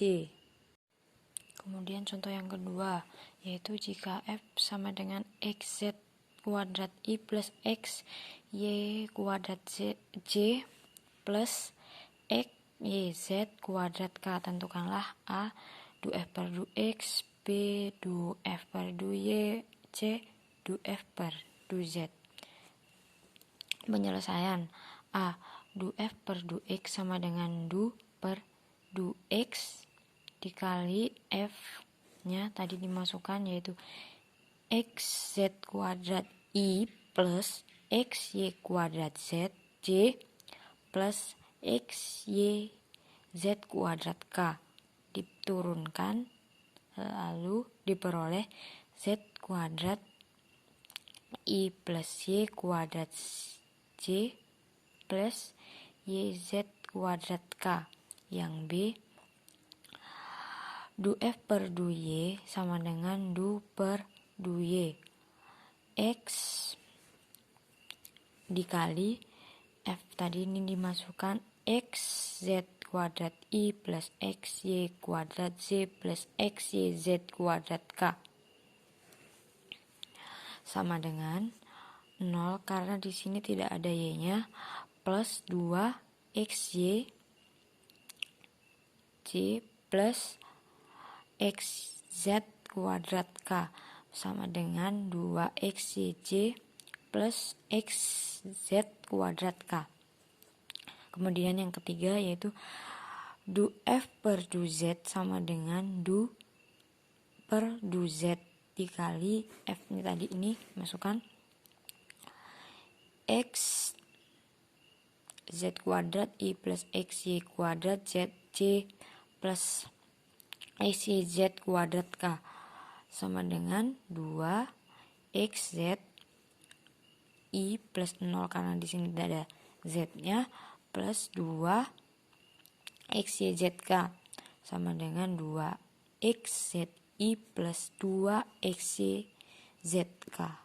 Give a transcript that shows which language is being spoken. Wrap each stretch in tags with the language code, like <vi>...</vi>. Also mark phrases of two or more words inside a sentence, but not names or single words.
<id>Kemudian contoh yang kedua yaitu jika f sama dengan xz kuadrat i plus x y kuadrat j plus x yz kuadrat k. Tentukanlah a du f per du x, b du f per du y, c du f per du z. Penyelesaian a du f per du x sama dengan du per du x dikali f-nya tadi dimasukkan yaitu xz kuadrat i plus xy kuadrat z j plus xyz kuadrat k diturunkan lalu diperoleh z kuadrat i plus y kuadrat j plus yz kuadrat k. Yang B, du f per du y sama dengan du per du y, x dikali f tadi ini dimasukkan xz kuadrat i plus xy kuadrat z plus xyz kuadrat k sama dengan 0 karena di sini tidak ada y-nya plus 2xy j plus xz kuadrat k sama dengan 2xyj plus xz kuadrat k. Kemudian yang ketiga yaitu du f per du z sama dengan du per du z dikali f ini tadi ini masukkan x z kuadrat i plus xy kuadrat z j plus xyz kuadrat k sama dengan 2xz i plus 0 karena di sini tidak ada z-nya plus 2xyzk sama dengan 2xzi plus 2xyzk.</id>